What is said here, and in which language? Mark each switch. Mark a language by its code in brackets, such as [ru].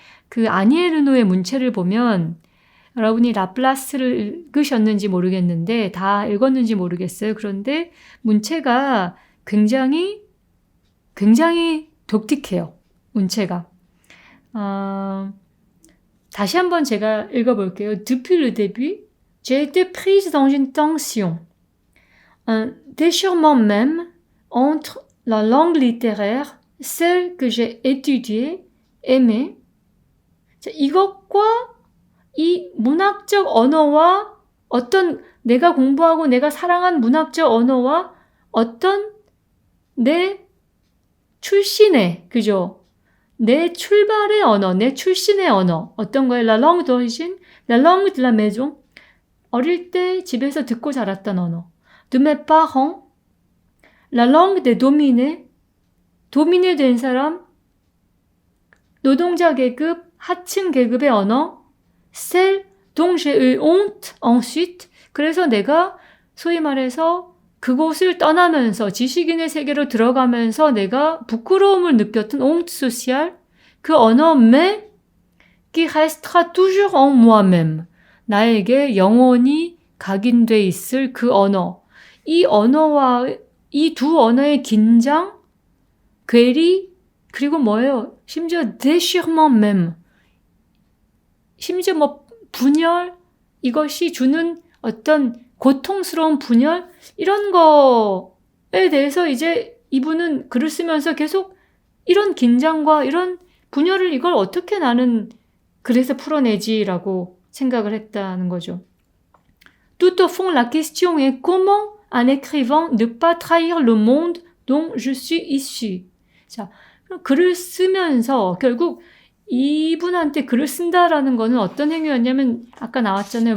[ko] 그 아니 에르노의 문체를 보면 여러분이 라플라스를 읽으셨는지 모르겠는데 다 읽었는지 모르겠어요. 그런데 문체가 굉장히 독특해요. 문체가. 다시 한번 제가 읽어볼게요. [fr] Depuis le début, j'ai été prise dans une tension, un déchirement même entre la langue littéraire, celle que j'ai étudiée, aimée. [ko] 자, 이것과 이 문학적 언어와 어떤 내가 공부하고 내가 사랑한 문학적 언어와 어떤 내 출신의, 그죠? 내 출발의 언어, 내 출신의 언어. 어떤 거예요? [fr] La langue d'origine, la langue de la maison. [ko] 어릴 때 집에서 듣고 자랐던 언어. [fr] De mes parents, la langue des dominés. [ko] 도미네 된 사람, 노동자 계급, 하층 계급의 언어. [fr] Celle dont j'ai eu honte ensuite. [ko] 그래서 내가 소위 말해서 그곳을 떠나면서 지식인의 세계로 들어가면서 내가 부끄러움을 느꼈던 [fr] honte sociale. [ko] 그 언어 [fr] mais qui restera toujours en moi-même. [ko] 나에게 영원히 각인돼 있을 그 언어. 이 언어와 이 두 언어의 긴장, 괴리, 그리고 뭐예요? 심지어 [fr] déchirement même. [ko] 심지어 뭐 분열, 이것이 주는 어떤 고통스러운 분열, 이런 거에 대해서 이제 이분은 글을 쓰면서 계속 이런 긴장과 이런 분열을 이걸 어떻게 나는 글에서 풀어내지라고 생각을 했다는 거죠. [fr] Tout au fond, la question est comment un écrivain ne pas trahir le monde dont je suis issu. [ko] 자, 글을 쓰면서 결국 이분한테 글을 쓴다라는 거는 어떤 행위였냐면 아까 나왔잖아요.